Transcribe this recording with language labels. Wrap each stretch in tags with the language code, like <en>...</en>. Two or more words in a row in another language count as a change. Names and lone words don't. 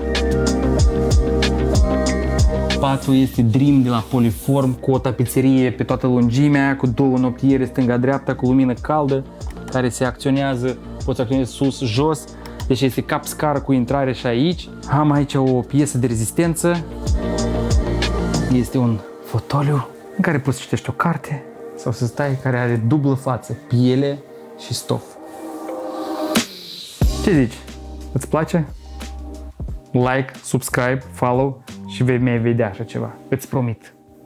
<ro>Patul este Dream de la Poliform cu o tapiserie pe toată lungimea, cu două noptiere stânga-dreapta, cu lumină caldă care se acționează, poți acționezi sus, jos, deci este cap-scară cu intrare și aici. Am aici o piesă de rezistență, este un fotoliu în care poți citești o carte sau să stai, care are dublă față, piele și stof. Ce zici? Îți place?</ro> <en>Like, subscribe, follow</en> <ro>și vei mai vedea așa ceva, îți promit.</ro>